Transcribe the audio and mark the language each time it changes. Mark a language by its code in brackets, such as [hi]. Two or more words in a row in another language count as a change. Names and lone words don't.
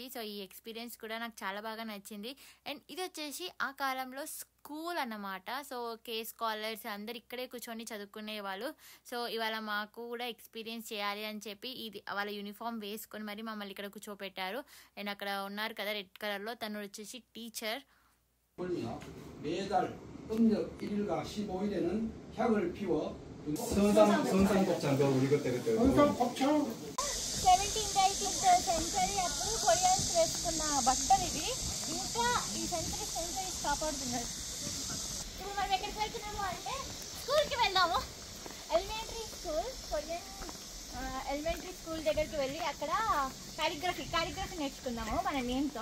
[te] సో ఈ ఎక్స్పీరియన్స్ కూడా నాకు చాలా బాగా నచ్చింది. అండ్ ఇది వచ్చేసి ఆ కాలంలో స్కూల్ అన్నమాట. సో కే స్కాలర్స్ అందరు ఇక్కడే కూర్చొని చదువుకునేవాళ్ళు. సో ఇవాళ మాకు కూడా ఎక్స్పీరియన్స్ చేయాలి అని చెప్పి ఇది వాళ్ళ యూనిఫామ్ వేసుకొని మరి మమ్మల్ని ఇక్కడ కూర్చోపెట్టారు. అండ్ అక్కడ ఉన్నారు కదా [en] red color-lo, [te] తను వచ్చేసి టీచర్. [ko] 매달 음력 1일과 15일에는 향을 피워 선상곱창도 우리 그때 선상곱창 [te] 17th 18th సెంచరీ అప్పుడు కొరియన్స్ వేసుకున్న బట్టలు ఇవి. ఇంకా ఈ సెంచరీస్ కాపాడుతున్నారు. ఇప్పుడు మనం ఎక్కడికి వెళ్తున్నాము అంటే స్కూల్కి వెళ్దాము. [en] elementary school, Korean elementary school [te] దగ్గరికి వెళ్ళి అక్కడ కాలిగ్రఫీ నేర్చుకుందాము మన నేమ్తో.